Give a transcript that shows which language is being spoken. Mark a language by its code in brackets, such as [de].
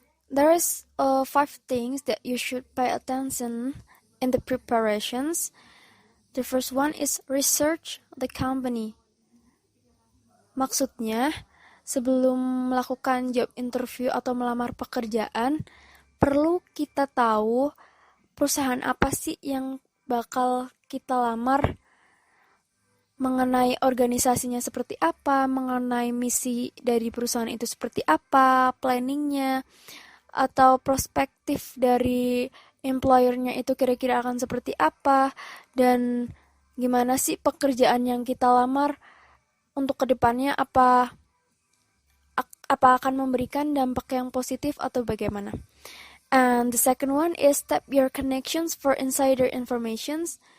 [en] There is 5 things that you should pay attention in the preparations. The first one is research the company. [id] Maksudnya, sebelum melakukan job interview atau melamar pekerjaan, perlu kita tahu perusahaan apa sih yang bakal kita lamar, mengenai organisasinya seperti apa, mengenai misi dari perusahaan itu seperti apa, planningnya, atau perspektif dari employer-nya itu kira-kira akan seperti apa, dan gimana sih pekerjaan yang kita lamar untuk kedepannya, apa akan memberikan dampak yang positif atau bagaimana. [en] And the second one is tap your connections for insider informations.